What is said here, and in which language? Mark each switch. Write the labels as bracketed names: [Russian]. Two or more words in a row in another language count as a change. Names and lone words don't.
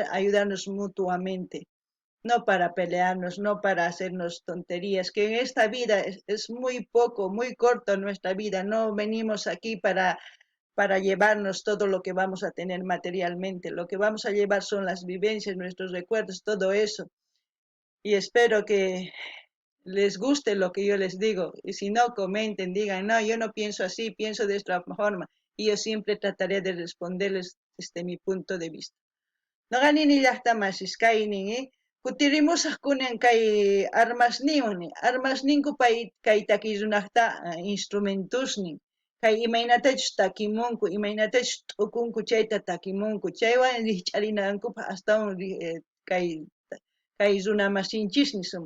[Spanish] ayudarnos mutuamente, no para pelearnos, no para hacernos tonterías, que en esta vida es muy poco, muy corto nuestra vida, no venimos aquí para llevarnos todo lo que vamos a tener materialmente, lo que vamos a llevar son las vivencias, nuestros recuerdos, todo eso, y espero que les guste lo que yo les digo, y si no, comenten, digan, no, yo no pienso así, pienso de esta forma, y yo siempre trataré de responderles desde mi punto de vista. [Quechua] Noqanini llaqtamasiskaynin, kutirimusaq kunan kay armasninku pay kay takiy runaqta instrumentusnin, kay imaynatachus takimunku, imaynatachus t'ukunku chayta takimunku, chaywan rikch'arinankupaq astawan kay runa masinchisni sumaq.